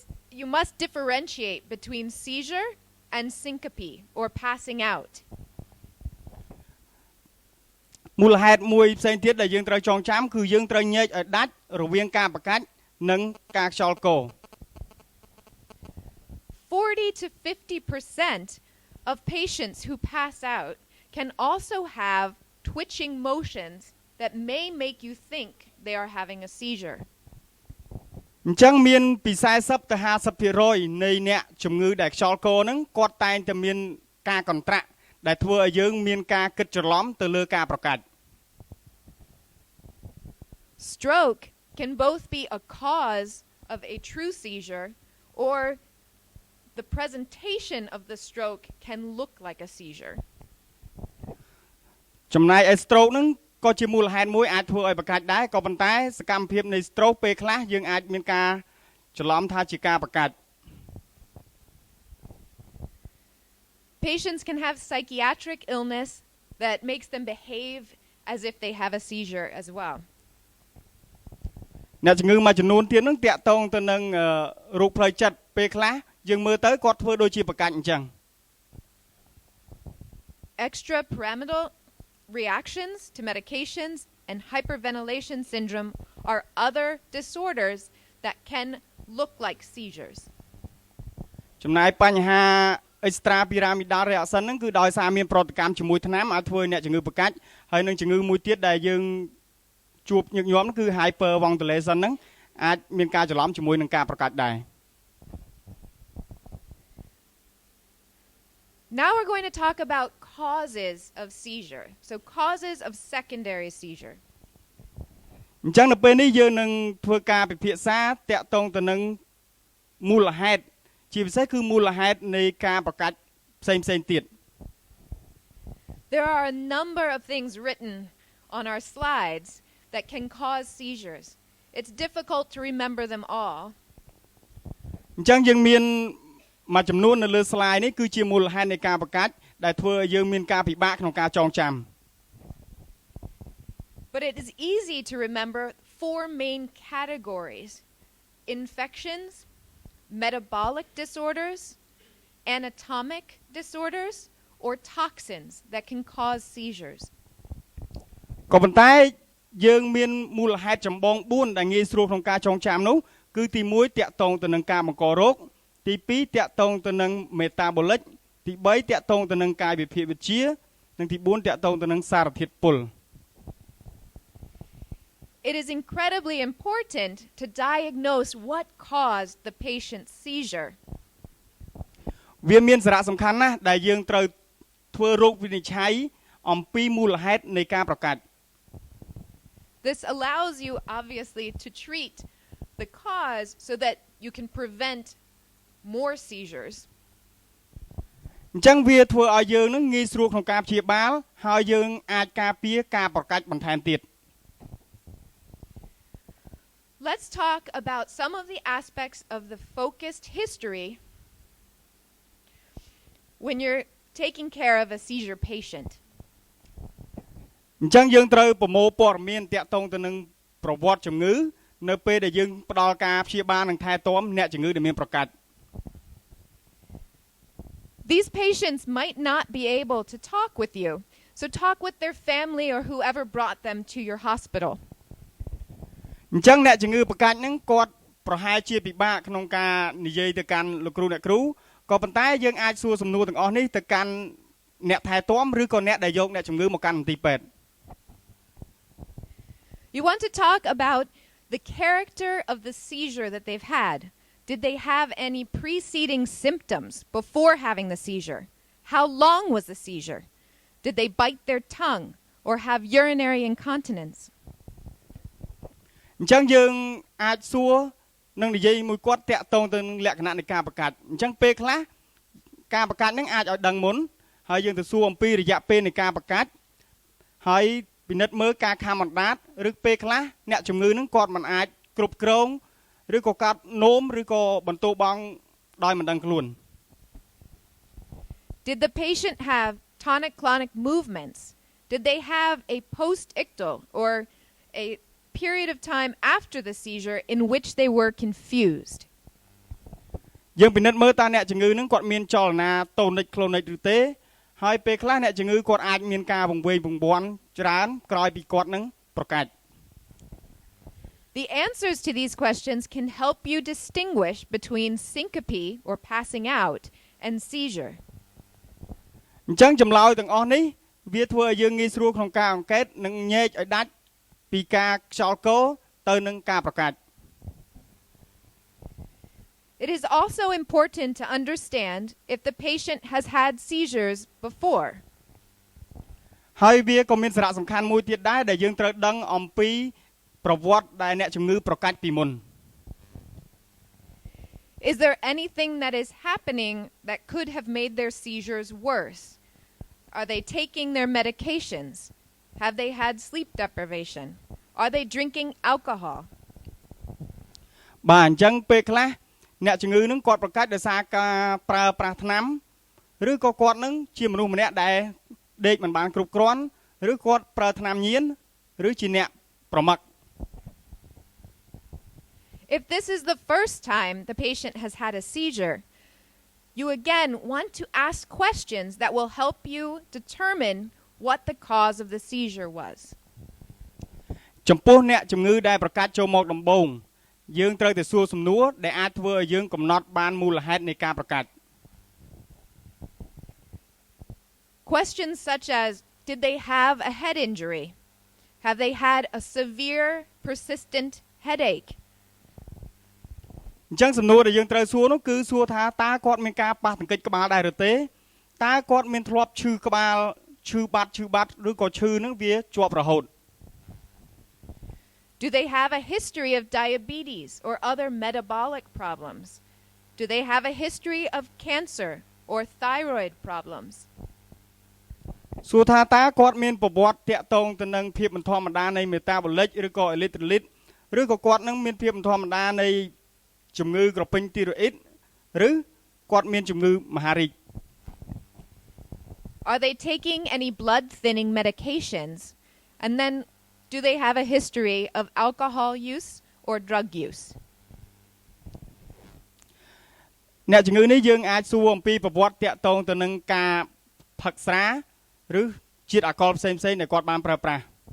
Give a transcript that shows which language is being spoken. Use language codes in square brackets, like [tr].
[en] you must differentiate between seizure and syncope or passing out. [km] មូលហេតុមួយផ្សេងទៀតដែលយើងត្រូវចងចាំគឺយើងត្រូវញែកឲ្យដាច់រវាងការប្រកាច់និងការខ្យល់កោ [en] 40 to 50% of patients who pass out can also have twitching motions that may make you think they are having a seizure. [km] អញ្ចឹងមានពី40ទៅ50% នៃអ្នកជំងឺដែលខ្យល់កោហ្នឹងគាត់តែងតែមានការកន្ត្រាក់ដែលធ្វើឲ្យយើងមានការគិតច្រឡំទៅលើការប្រកាច់ [en] Stroke can both be a cause of a true seizure or the presentation of the stroke can look like a seizure. [km] ចំណែកឯ stroke ហ្នឹងក៏ជាមូលហេតុមួយអាចធ្វើឲ្យប្រកាច់ដែរក៏ប៉ុន្តែសកម្មភាពនៃ stroke ពេលខ្លះយើងអាចមានការច្រឡំថាជាការប្រកាច់ [en] Patients can have psychiatric illness that makes them behave as if they have a seizure as well. [km] អ្នកជំងឺមួយចំនួនទៀតហ្នឹងតាក់ទងទៅនឹងរោគផ្លូវចិត្តពេលខ្លះយើងមើលទៅគាត់ធ្វើដូចជាប្រកាច់អញ្ចឹង [en] Extrapyramidal reactions to medications and hyperventilation syndrome are other disorders that can look like seizures. [km] ចំណែកបញ្ហា extrapyramidal reaction ហ្នឹងគឺដោយសារមានប្រតិកម្មជាមួយថ្នាំអាចធ្វើឲ្យអ្នកជំងឺប្រកាច់ហើយនឹងជំងឺមួយទៀតដែលយើងជួបញឹកញាប់គឺ hyperventilation ហ្នឹងអាចមានការច្រឡំជាមួយនឹងការប្រកាច់ដែរ [en] Now we're going to talk about causes of seizure. So causes of secondary seizure. [km] អញ្ចឹងនៅពេលនេះយើងនឹងធ្វើការពិភាក្សាតាក់ទងទៅនឹងមូលហេតុជាពិសេសគឺមូលហេតុនៃការប្រកាច់ផ្សេងៗទៀត [en] There are a number of things written on our slides that can cause seizures. It's difficult to remember them all. [km] អញ្ចឹងយើងមានមួយចំនួននៅលើ slide នេះគឺជាមូលហេតុនៃការប្រកាច់ដែលធ្វើឲ្យយើងមានការពិបាកក្នុងការចងចាំ [en] But it is easy to remember four main categories: infections, metabolic disorders, anatomic disorders, or toxins that can cause seizures. [km] ក៏ប៉ុន្តែយើងមានមូលហេតុចម្បង4ដែលងាយស្រួលក្នុងការចងចាំនោះគឺទី1តាក់ទងទៅនឹងការបង្ករោគទី2តាក់ទងទៅនឹង metabolic ទី3តាក់ទងទៅនឹងកាយវិភាគវិទ្យានិងទី4តាក់ទងទៅនឹងសារធាតុពុល [en] It is incredibly important to diagnose what caused the patient's seizure. [km] វាមានសារៈសំខាន់ណាស់ដែលយើងត្រូវធ្វើរោគវិនិច្ឆ័យអំពីមូលហេតុនៃការប្រកាច់ [en] This allows you obviously to treat the cause so that you can prevent more seizures. [km] អញ្ចឹងវាធ្វើឲ្យយើងនឹងងាយស្រួលក្នុងការព្យាបាលហើយយើងអាចការពារការប្រកាច់បន្ថែមទៀត [en] Let's talk about some of the aspects of the focused history when you're taking care of a seizure patient. [km] អញ្ចឹងយើងត្រូវប្រមូលព័ត៌មានតាក់ទងទៅនឹងប្រវត្តិជំងឺនៅពេលដែលយើងផ្ដល់ការព្យាបាលនិងថែទាំអ្នកជំងឺដែលមានប្រកាច់ [en] These patients might not be able to talk with you, so talk with their family or whoever brought them to your hospital. [km] អញ្ចឹងអ្នកជំងឺប្រកាច់ហ្នឹងគាត់ប្រហែលជាពិបាកក្នុងការនិយាយទៅកាន់លោកគ្រូអ្នកគ្រូក៏ប៉ុន្តែយើងអាចសួរសំណួរទាំងអស់នេះទៅកាន់អ្នកថែទាំឬក៏អ្នកដែលយកអ្នកជំងឺមកកាន់មន្ទីរពេទ្យ [en] You want to talk about the character of the seizure that they've had. Did they have any preceding symptoms before having the seizure? How long was the seizure? Did they bite their tongue or have urinary incontinence? [km] អញ្ចឹងយើងអាចសួរនឹងនិយាយមួយគាត់តាក់ទងទៅនឹងលក្ខណៈនៃការប្រកាច់អញ្ចឹងពេលខ្លះការប្រកាច់ហ្នឹងអាចឲ្យដឹងមុនហើយយើងទៅសួរអំពីរយៈពេលនៃការប្រកាច់ហើយពិនិត្យមើលការខំអណ្ដាតឬពេលខ្លះអ្នកជំងឺហ្នឹងគាត់មិនអាចគ្រប់គ្រងឬក៏កាត់នោមឬក៏បន្ទោបង់ដោយមិនដឹងខ្លួន [en] Did the patient have tonic-clonic movements? Did they have a post-ictal or a period of time after the seizure in which they were confused? [km] យើងពិនិត្យមើលតើអ្នកជំងឺនឹងគាត់មានចលនាតូនិចក្លូនិចឬទេហើយពេលខ្លះអ្នកជំងឺគាត់អាចមានការវង្វេងវង្វាន់ច្រើនក្រោយពីគាត់នឹងប្រកាច់ [en] The answers to these questions can help you distinguish between syncope or passing out and seizure. [km] អញ្ចឹងចម្លើយទាំងអស់នេះវាធ្វើឲ្យយើងងាយស្រួលក្នុងការអង្កេតនិងញែកឲ្យដាច់ពីការខ្យល់កោទៅនឹងការប្រកាច់ [en] It is also important to understand if the patient has had seizures before. [km] ហើយវាក៏មានសារៈសំខាន់មួយទៀតដែរដែលយើងត្រូវដឹងអំពីប្រវត្តិដែលអ្នកជំងឺប្រកាច់ពីមុន [en] Is there anything that is happening that could have made their seizures worse? Are they taking their medications? Have they had sleep deprivation? Are they drinking alcohol? [km] បាទអញ្ចឹងពេលខ្លះអ្នកជំងឺនឹងគាត់ប្រកាច់ដោយសារការប្រើប្រាស់ថ្នាំឬក៏គាត់នឹងជាមនុស្សម្នាក់ដែលដេកមិនបានគ្រប់គ្រាន់ឬគាត់ប្រើថ្នាំញៀនឬជាអ្នកប្រមឹក [en] If this is the first time the patient has had a seizure, you again want to ask questions that will help you determine what the cause of the seizure was. [km] ចំពោះអ្នកជំងឺដែលប្រកាច់ចូលមកដំបូងយើងត្រូវតែសួរសំណួរដែលអាចធ្វើឲ្យយើងកំណត់បានមូលហេតុនៃការប្រកាច់ [en] Questions such as, did they have a head injury? Have they had a severe, persistent headache? [km] អញ្ចឹងសំណួរដែលយើងត្រូវសួរនោះគឺសួរថាតើគាត់មានការប៉ះទង្គិចក្បាលដែរឬទេតើគាត់មានធ្លាប់ឈឺក្បាលឈឺបាត់ឬក៏ឈឺនឹងវាជាប់រហូត [en] Do they have a history of diabetes or other metabolic problems? Do they have a history of cancer or thyroid problems? [km] សួរថាតើគាត់មានប្រវត្តិតាក់ទងទៅនឹងភាពមិនធម្មតានៃ metabolic ឬក៏ electrolyte ឬក៏គាត់នឹងមានភាពមិនធម្មតានៃជំងឺក្រពេញទីរ៉ូអ៊ីតឬគាត់មានជំងឺមហារីក [en] Are they taking any blood thinning medications? And then do they have a history of alcohol use or drug use? [km] អ្នកជំងឺនេះយើងអាចសួរអំពីប្រវត្តិតាក់ទងទៅនឹងការផឹកស្រាឬជាតិអាល់កុលផ្សេងៗដែលគាត់បានប្រើប្រាស់